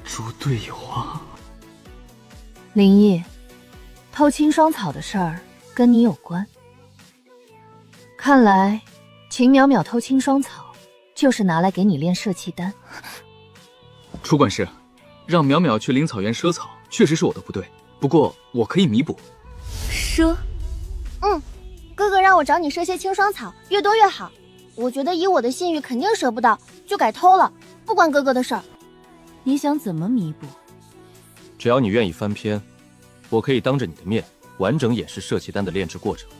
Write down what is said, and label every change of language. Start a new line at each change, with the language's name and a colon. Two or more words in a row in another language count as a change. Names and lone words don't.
Chinese: 猪队友啊！林毅，偷清霜草的事兒跟你有关。看来秦淼淼偷清霜草，就是拿来給你練攝氣丹。楚管事，讓淼淼去靈草原賒草，確實是我的不對，不過我可以彌補。賒？哥哥讓我找你賒些清霜草，越多越好。我覺得以我的信譽肯定賒不到，就改偷了，不關哥哥的事兒。你想怎麼彌補？只要你願意翻篇，我可以當着你的面完整演示攝氣丹的煉制過程。